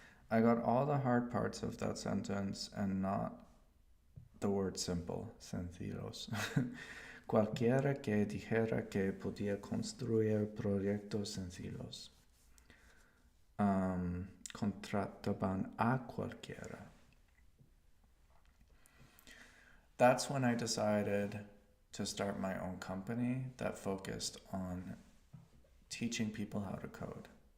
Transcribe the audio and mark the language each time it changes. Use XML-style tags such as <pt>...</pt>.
<en>I got all the hard parts of that sentence and not the word simple, sencillos.</en> <es>Cualquiera que dijera que podía construir proyectos sencillos. Contrataban a cualquiera.</es> <en>That's when I decided to start my own company that focused on teaching people how to code.</en>